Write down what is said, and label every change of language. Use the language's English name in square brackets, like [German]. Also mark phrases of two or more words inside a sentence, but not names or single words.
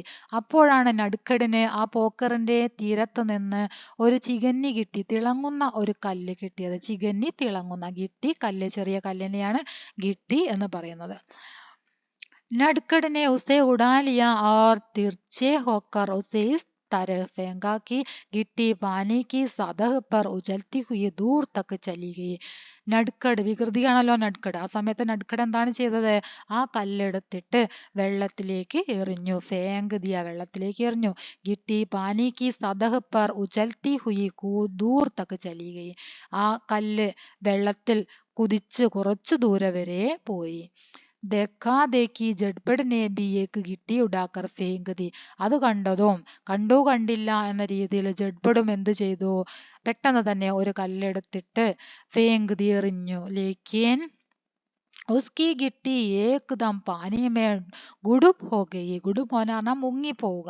[Malayalam] അപ്പോഴാണ് നടുക്കടിന് ആ പോക്കറിന്റെ തീരത്ത് നിന്ന് ഒരു ചികന്നി കിട്ടി, തിളങ്ങുന്ന ഒരു കല്ല് കിട്ടിയത്. ചികന്നി തിളങ്ങുന്ന, ഗിട്ടി കല്ല്, ചെറിയ കല്ലിനെയാണ് ഗിട്ടി എന്ന് പറയുന്നത്. [Hindi] नटखट ने उसे उठा लिया और तिरछे होकर उसे इस तरह फेंका कि गिट्टी पानी की सतह पर उछलती हुई दूर तक चली गई. [Malayalam] നടുക്കട് വികൃതിയാണല്ലോ നടുക്കട്. ആ സമയത്ത് നടുക്കട് എന്താണ് ചെയ്തത്? ആ കല്ലെടുത്തിട്ട് വെള്ളത്തിലേക്ക് എറിഞ്ഞു. [Hindi] फेंक दिया, [Malayalam] വെള്ളത്തിലേക്ക് എറിഞ്ഞു. [Hindi] गिट्टी पानी की सतह पर उछलती हुई दूर तक चली गई. [Malayalam] ആ കല്ല് വെള്ളത്തിൽ കുതിച്ച് കുറച്ചു ദൂരെ വരെ പോയി. [Hindi] देखा देखी जड़बड़ ने भी एक गिट्टी उड़ाकर फेंक दी. [Malayalam] അത് കണ്ടതും കണ്ടു കണ്ടില്ല എന്ന രീതിയിൽ ജഡ്ബഡും എന്തു ചെയ്തു? പെട്ടെന്ന് തന്നെ ഒരു കല്ലെടുത്തിട്ട് [Hindi] फेंक दी, [Malayalam] എറിഞ്ഞു. [Hindi] लेकिन उसकी गिट्टी एकदम पानी में गुड़ुप हो गई. गुड़ुप होना [Malayalam] പറഞ്ഞാൽ മുങ്ങിപ്പോവുക.